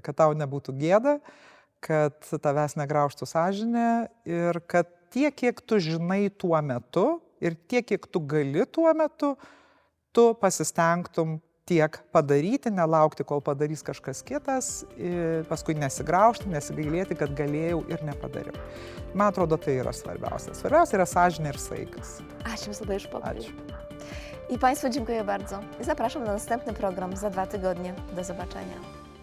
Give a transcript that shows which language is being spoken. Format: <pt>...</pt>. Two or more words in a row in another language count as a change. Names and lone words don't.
<lt>kad tau nebūtų gėda, kad tavęs negraužtų sąžinė ir kad tiek, kiek tu žinai tuo metu ir tiek, kiek tu gali tuo metu, tu pasistengtum tiek padaryti, nelaukti, kol padarys kažkas kitas, paskui nesigraužti, nesigailėti, kad galėjau ir nepadariau. Man atrodo, tai yra svarbiausia. Svarbiausia yra sąžinė ir saikas. Ačiū Jums labai už pokalbį. Ačiū.</lt> <pl>I Państwu dziękuję bardzo. I zapraszam na następny program za 2 tygodnie. Do zobaczenia.</pl>